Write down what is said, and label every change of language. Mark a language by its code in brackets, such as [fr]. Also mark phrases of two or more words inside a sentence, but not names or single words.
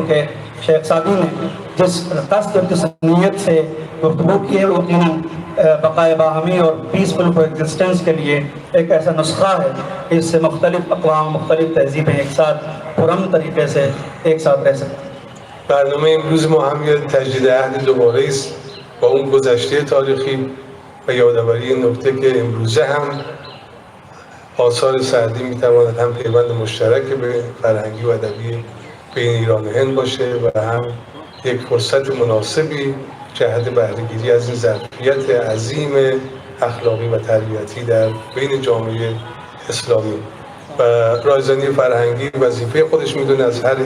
[ur] چونکہ شیخ سعدی نے جس قصد اور جس نیت سے گفتگو کی ہے وہ یقیناً بقائے باہمی اور [en] peaceful coexistence [ur] کے لیے ایک ایسا نسخہ ہے کہ اس سے مختلف اقوام، مختلف تہذیبیں ایک ساتھ پرامن طریقے سے ایک ساتھ رہ سکتے ہیں. [fa] برنامه امروز ما هم یه تجدید عهد دوباره است با اون گذشته تاریخی و یادآوری این نکته که امروزه هم آثار سعدی میتواند هم پیوند مشترک به فرهنگی و ادبی بین ایران و هند باشه و هم یک فرصت مناسبی جهت بهره‌گیری از این ظرفیت عظیم اخلاقی و تربیتی در بین جامعه اسلامی و رایزنی فرهنگی وظیفه خودش میدونه از هر